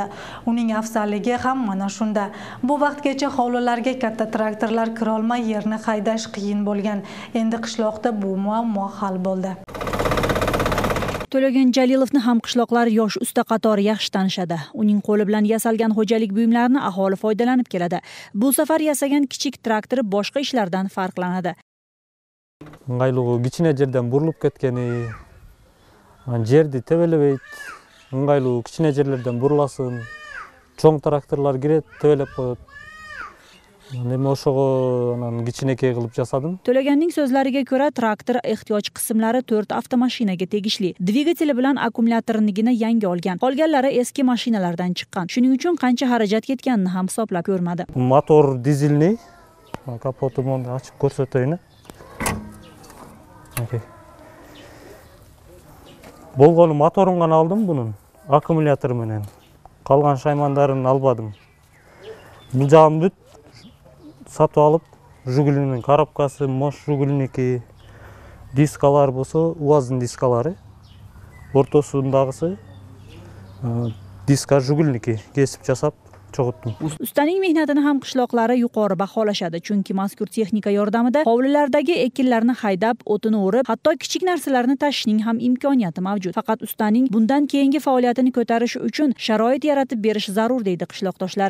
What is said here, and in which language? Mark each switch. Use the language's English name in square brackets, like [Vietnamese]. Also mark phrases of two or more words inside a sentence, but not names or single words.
[Uzbek] Uning afzalligi ham mana shunda. Bu vaqtgacha hovlilarga katta traktorlar kira olmay yerni haydash qiyin bo'lgan. Endi qishloqda bu muammo hal bo'ldi. To'lagan Jalilovni ham qishloqlar yosh usta qatori yaxshi tanishadi. Uning qo'li bilan yasalgan xo'jalik buyumlarini aholi foydalanib keladi. Bu safar yasagan kichik traktori boshqa ishlardan farqlanadi. [Kyrgyz] Ыңгайлуу кичине жерден бурулуп кеткени, жерди тебелебейт. Ыңгайлуу кичине жерлерден буруласын. Чоң тракторлор кирет, тебелеп коет. [Uzbek] Nima o'shoga kichinakay qilib jasadim. To'laganning so'zlariga ko'ra, traktor ehtiyoj qismlari 4 avtomashinaga tegishli. Dvigateli bilan akkumulyatornigina yangi olgan. Qolganlari eski mashinalardan chiqqan. Shuning uchun qancha xarajat ketganini ham hisoblab ko'rmadi. Motor dizelniy. Kapotini ochib ko'rsatayin. Bo'lgani motorini gana oldim buning, akkumulyatori bilan. Qolgan shaymonlarini olmadim. [Kyrgyz] Bu jam bit satып алып, Жигулинин коробкасы, Мош Жигулиники, дискалар болсо, УАЗдын дискалары. Ортосундагысы диска Жигулиники кесип жасап cho'g'itdim. [Uzbek] Ustaning mehnatini ham qishloqlari yuqori baholashadi, chunki mazkur texnika yordamida hovlilardagi ekinlarni haydab, o'tini o'rib, hatto kichik narsalarni tashishning ham imkoniyati mavjud. Faqat ustaning bundan keyingi faoliyatini ko'tarish uchun sharoit yaratib berish zarur deydi qishloqdoshlari.